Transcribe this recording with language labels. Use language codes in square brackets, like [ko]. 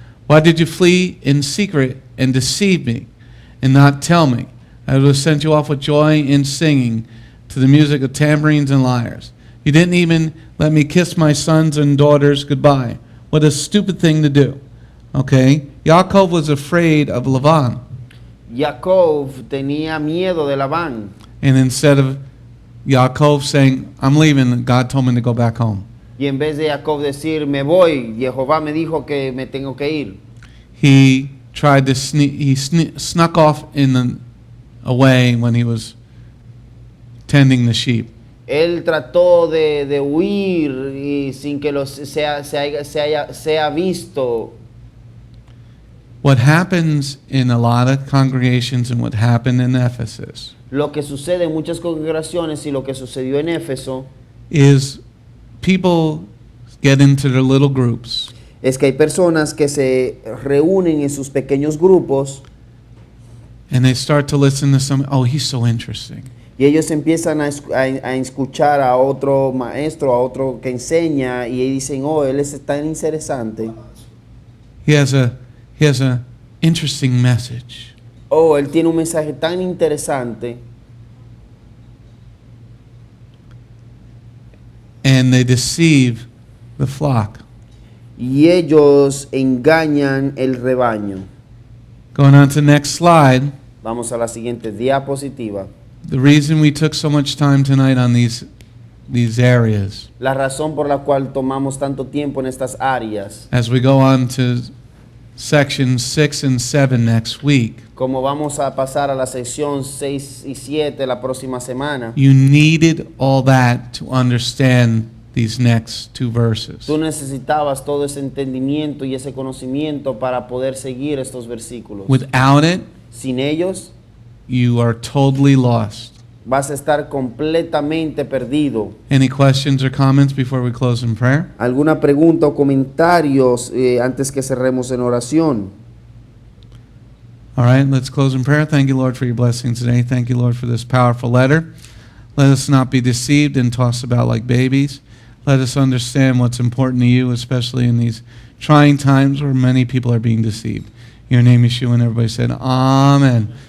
[en] Why did you flee in secret and deceive me and not tell me? I would have sent you off with joy and singing to the music of tambourines and lyres. You didn't even let me kiss my sons and daughters goodbye. What a stupid thing to do." Okay? Yaakov was afraid of Laban. [es] Jacob tenía miedo de Labán. [en] And instead of Yaakov saying, "I'm leaving, God told me to go back home," [es] Y en vez de Jacob decir, me voy, Jehová me dijo que me tengo que ir. [en] he tried to snuck off away when he was tending the sheep. [es] Él trató de huir y sin que sea visto. [en] What happens in a lot of congregations and what happened in Ephesus [es] Lo que sucede en muchas congregaciones y lo que sucedió en Éfeso [en] is people get into their little groups [es] es que hay personas que se reúnen en sus pequeños grupos [en] and they start to listen to some, "Oh, he's so interesting. [es] y ellos empiezan a escuchar a otro maestro, a otro que enseña y dicen, oh, él es tan interesante. [en] He has a interesting message." [es] Oh, él tiene un mensaje tan interesante. [en] And they deceive the flock. [es] Y ellos engañan el rebaño. [en] Going on to the next slide. [es] Vamos a la siguiente diapositiva. [en] The reason we took so much time tonight on these areas, [es] La razón por la cual tomamos tanto tiempo en estas áreas, [en] as we go on to sections 6 and 7 next week, [es] como vamos a pasar a la sección 6 y 7 la próxima semana, [en] you needed all that to understand these next two verses. [es] tú necesitabas todo ese entendimiento y ese conocimiento para poder seguir estos versículos. [en] Without it, [es] Sin ellos, [en] you are totally lost. [es] vas a estar completamente perdido. [en] Any questions or comments before we close in prayer? [es] ¿Alguna pregunta o comentarios antes que cerremos en oración? [en] All right, let's close in prayer. Thank you, Lord, for your blessings today. Thank you, Lord, for this powerful letter. Let us not be deceived and tossed about like babies. Let us understand what's important to you, especially in these trying times where many people are being deceived. In your name, Yeshua, and everybody said, Amen.